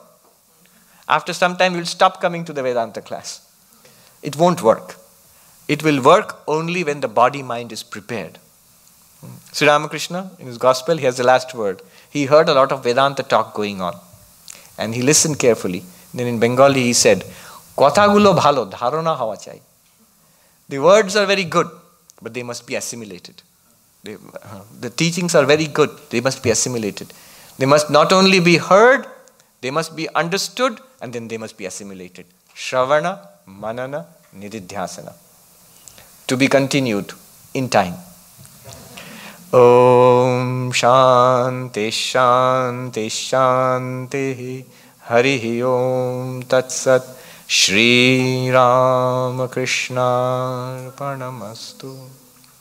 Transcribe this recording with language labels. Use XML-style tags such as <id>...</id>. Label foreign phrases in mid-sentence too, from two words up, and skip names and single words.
<en>After some time, you'll stop coming to the Vedanta class. It won't work. It will work only when the body-mind is prepared. Sri Ramakrishna, in his gospel, he has the last word. He heard a lot of Vedanta talk going on. And he listened carefully. Then in Bengali he said,</en> <bn>কথাগুলো ভালো, ধারণা হওয়া চাই.</bn> <en>The words are very good, but they must be assimilated. The teachings are very good, they must be assimilated. They must not only be heard, they must be understood, and then they must be assimilated.</en> <sa>श्रवण, मनन, निदिध्यासन.</sa> <en>To be continued in time.</en> <sa>ॐ शान्तिः शान्तिः शान्तिः हरिः ॐ तत् सत् श्री रामकृष्ण अर्पणमस्तु.</sa>